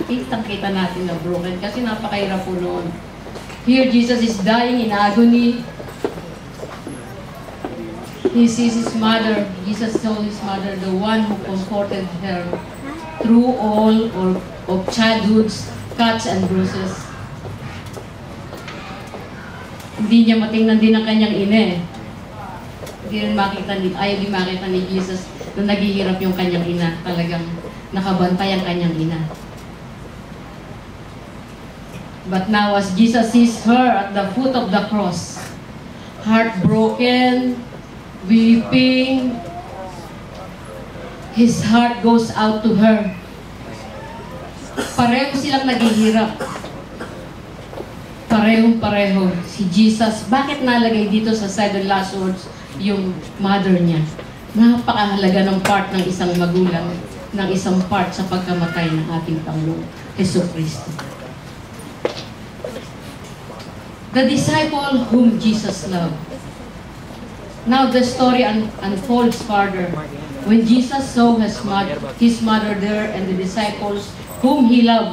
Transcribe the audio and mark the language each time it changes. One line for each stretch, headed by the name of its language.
Filipino: Kitang-kita natin na broken kasi napakahirap po noon.
English: Here, Jesus is dying in agony. He sees his mother. Jesus saw his mother, the one who comforted her through all of childhood's cuts and bruises.
Filipino: Hindi niya matingnan din ang kanyang ina. Hindi rin ayaw din makita ni Jesus na naghihirap yung kanyang ina. Talagang nakabantay ang kanyang ina.
English: But now as Jesus sees her at the foot of the cross, heartbroken, weeping, his heart goes out to her.
Filipino: Pareho silang naghihirap. Parehong-pareho. Si Jesus, bakit nalagay dito sa 7 last words yung mother niya? Napakahalaga ng part ng isang magulang, ng isang part sa pagkamatay ng ating Panginoon, Jesucristo.
English: The disciple whom Jesus loved. Now the story unfolds further. When Jesus saw his mother there and the disciples whom he loved.